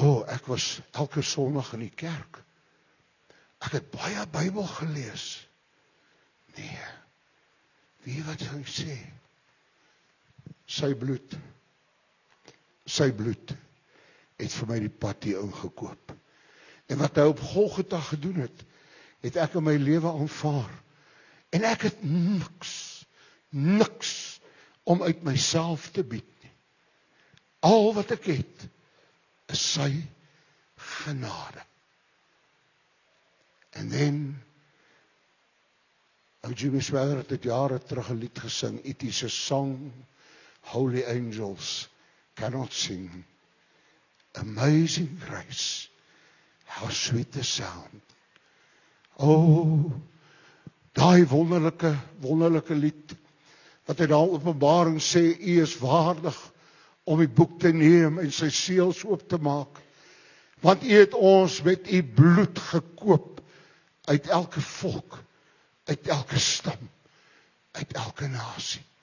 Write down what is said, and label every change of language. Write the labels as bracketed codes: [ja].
[af] Ek was elke Sondag in die kerk. Ek het baie Bybel gelees. Nee, wie wat gaan sê? Sy bloed het vir my die pad hier ingekoop. En wat hy op Golgotha gedoen het, het ek in my lewe aanvaar. En ek het niks om uit myself te bied nie. Al wat ek het, is sy genade. En then, Jimmy Swaggart het dit jare terug 'n lied gesing, [en] It is a song holy angels cannot sing. Amazing grace, how sweet the sound. [af] Daai wonderlike lied, wat hy daar in Openbaring sê, U is waardig om die boek te neem en sy seels oop te maak. Want U het ons met U bloed gekoop, uit elke volk, uit elke stam, uit elke nasie.